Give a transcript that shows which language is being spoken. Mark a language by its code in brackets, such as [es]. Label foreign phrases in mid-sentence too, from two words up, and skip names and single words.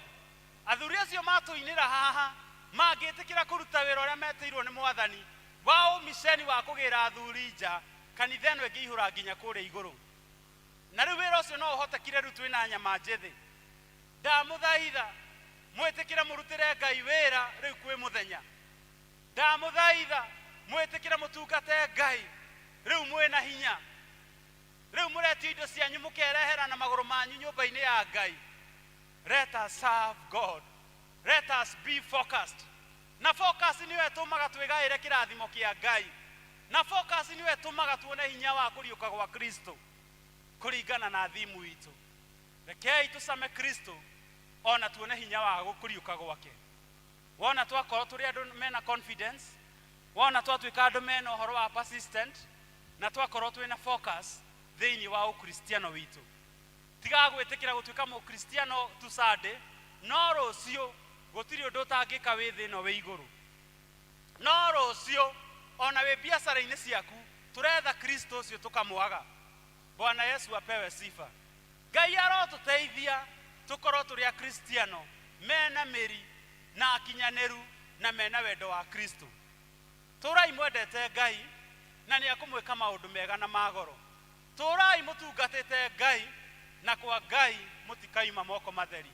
[ki] Athuri acio matuinira haha magitikira kuruta wira uria metirwo ni mwathani wao misheni wa kugira athuri nja kanitha eno ingihura nginya kuria iguru na riu wira ucio no uhotekire riu twina nyama njethi ndamuthaitha mwitikire murutire Ngai wira riu kwi muthenya ndamuthaitha mwitikire mutungate Ngai riu mwina hinya riu muretio indo cianyu mukerehera na maguru manyu nyumba-ini ya Ngai. [en] Let us serve God. Let us be focused. [ki] Na focus niyo etumaga twigaire kirathimo kia Ngai. Na focus niyo etumaga tuone hinya wa kuriuka gwa Kristo kuringana na thimu itu. Rekei tusame Kristo ona tuone hinya wa kuriuka gwake. Wona twakorwo turi andu mena confidence, wona twatuika andu mena uhoro wa persistent, na twakorwo twina focus thiini wa ukristiano witu. Tiga gwitikira gutuika mu kristiano tusande no rucio gutiri undu utangika wi thino wi iguru. No rucio ona wi biacara-ini ciaku turetha Kristo ucio tukamwaga. [sw] Bwana Yesu apewe sifa. [ki] Ngai arotuteithia tukorwo turi a kristiano mena miri na akinyaneru na mena wendo wa Kristo. Turai mwendete Ngai na ni akumwika maundu mega na magoro. Turai mutungatite Ngai na kwa Ngai mutikaima moko matheri.